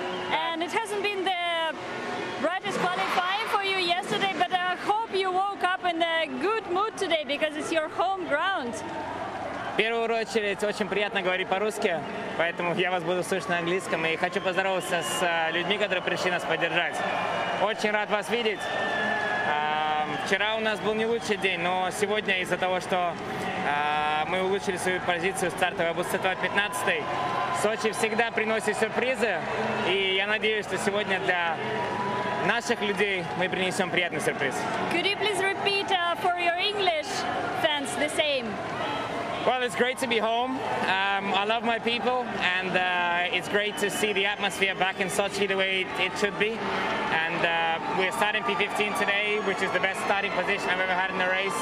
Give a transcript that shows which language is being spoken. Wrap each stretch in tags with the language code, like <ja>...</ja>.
<en>And it hasn't been the brightest qualifying for you yesterday, but I hope you woke up in a good mood today because it's your home ground.</en> <ru>В первую очередь, очень приятно говорить по-русски, поэтому я вас буду слышать на английском. И хочу поздороваться с людьми, которые пришли нас поддержать. Очень рад вас видеть. Вчера у нас был не лучший день, но сегодня из-за того, что мы улучшили свою позицию стартовой, буду стартовать 15-й. Сочи всегда приносит сюрпризы, и я надеюсь, что сегодня для наших людей мы принесем приятный сюрприз.</ru> <en>Could you please repeat for your English fans the same? Well, it's great to be home. I love my people, and it's great to see the atmosphere back in Sochi the way it should be. And we're starting P15 today, which is the best starting position I've ever had in a race.</en>